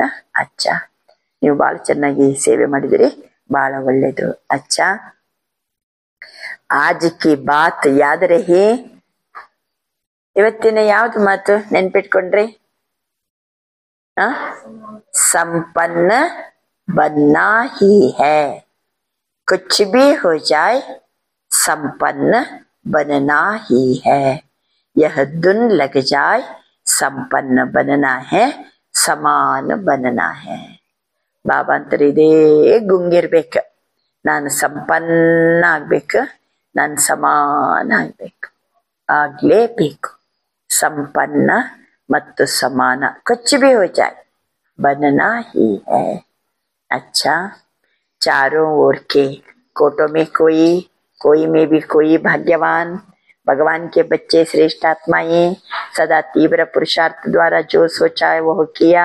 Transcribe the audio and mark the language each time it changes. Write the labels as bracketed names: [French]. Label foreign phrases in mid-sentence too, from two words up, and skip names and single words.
[Kannada] ಅಚ್ಚಾ, ನೀವು ಬಹಳ ಚೆನ್ನಾಗಿ ಸೇವೆ ಮಾಡಿದಿರಿ, ಬಹಳ ಒಳ್ಳೇದು. [Hindi] अच्छा, आज की बात याद रही. [Kannada] ಇವತ್ತಿನ ಯಾವ್ದು ಮಾತು ನೆನ್ಪಿಟ್ಕೊಂಡ್ರಿ? [Hindi] ಸಂಪನ್ನ बनना ही है. कुछ भी हो जाए संपन्न बनना ही है. यह धुन लग जाए संपन्न बनना है, ಸಮಾನ बनना है. [Kannada] ಬಾಬಾ ಅಂತಾರೆ ಇದೇ ಗುಂಗಿರ್ಬೇಕು. ನಾನು ಸಂಪನ್ನ ಆಗ್ಬೇಕು, ನಾನು ಸಮಾನ ಆಗ್ಬೇಕು. ಆಗ್ಲೇಬೇಕು. ಸಂಪನ್ನ ಮತ್ತು ಸಮಾನ. [Hindi] कुछ भी हो जाए बनना ही है. अच्छा, चारों ओर के कोटों में कोई में भी कोई भाग्यवान भगवान के बच्चे श्रेष्ठ आत्माएं सदा तीव्र पुरुषार्थ द्वारा जो सोचा है वो किया.